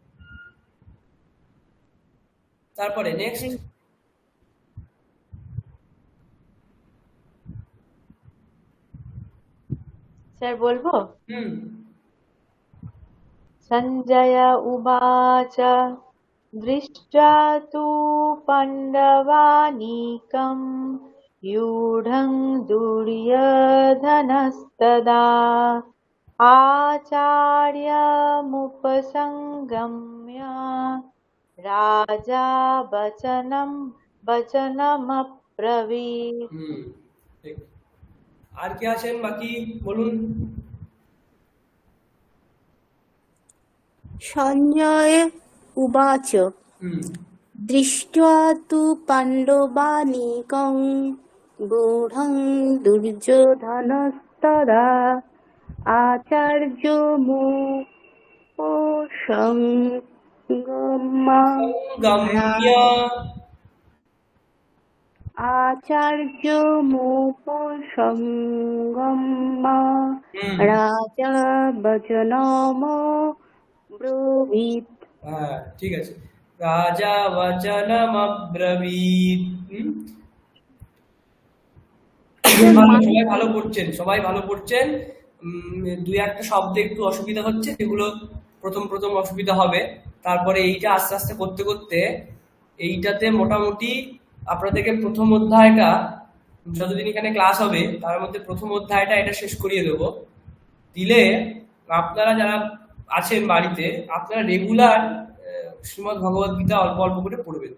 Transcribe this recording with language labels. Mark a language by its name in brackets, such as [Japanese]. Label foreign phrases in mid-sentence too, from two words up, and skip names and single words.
[Bangla] তারপরে নেক্সট। স্যার বলবো? হুম [Sanskrit] सञ्जय उवाच दृष्ट्वा तु पाण्डवानीकं व्यूढं दुर्योधनस्तदा आचार्यमुपसंगम्य राजा वचनमब्रवीत्। [Bangla] ঠিক। আর কে আছেন বাকি বলুন। [Sanskrit] সঞ্জয় উবাচ দৃष्ट्वा तु पाण्डवानीकं गूढं दुर्योधनस्तदा आचार्यमुपसंगम्य राजा वचनमब्रवीत्। [Bangla] হ্যাঁ ঠিক আছে, [Sanskrit] রাজা বচনমব্রবীত। [Bangla] সবাই ভালো পড়ছেন, সবাই ভালো পড়ছেন। দুই একটা শব্দে একটু অসুবিধা হচ্ছে, যেগুলো প্রথম প্রথম অসুবিধা হবে, তারপরে এইটা আস্তে আস্তে করতে করতে এইটাতে মোটামুটি আপনাদেরকে প্রথম অধ্যায়টা, যতদিন এখানে ক্লাস হবে তার মধ্যে প্রথম অধ্যায়টা এটা শেষ করিয়ে দেবো, দিলে আপনারা যারা আছেন বাড়িতে, আপনারা রেগুলার শ্রীমদ্ ভগবদ গীতা অল্প অল্প করে পড়বেন।